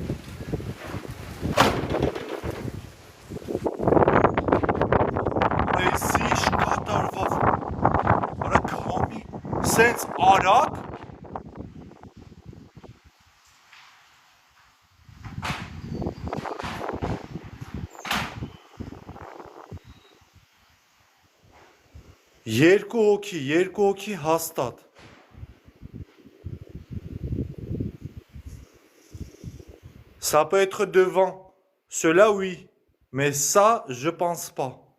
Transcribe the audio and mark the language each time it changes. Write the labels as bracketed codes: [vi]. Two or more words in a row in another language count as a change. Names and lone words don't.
[hy] Այս ինչ կատարվավ։ Արա, քամի, սենց արագ։ Երկու հոգի հաստատ։ [fr] Ça peut être devant. Cela oui. Mais ça, je pense pas.